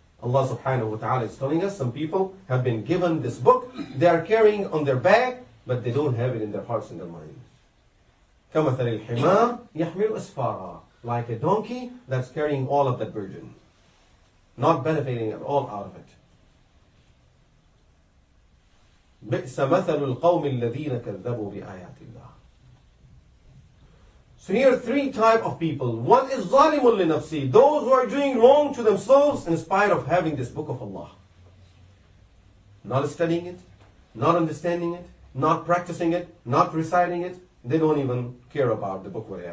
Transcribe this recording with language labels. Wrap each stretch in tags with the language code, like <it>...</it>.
<en>Allah subhanahu wa ta'ala is telling us some people have been given this book. They are carrying on their back, but they don't have it in their hearts and their minds.</en> <ar>كَمَثَلِ الْحِمَارِ يَحْمِلُ أَسْفَارًا.</ar> <en>Like a donkey that's carrying all of that burden. Not benefiting at all out of it.</en> <ar>بئس مثل القوم الذين كذبوا بآيات الله.</ar> <en>So here are three types of people. One is</en> <ar>ظالم لنفسه,</ar> <en>those who are doing wrong to themselves in spite of having this book of Allah. Not studying it, not understanding it, not practicing it, not reciting it. They don't even care about the book.</en>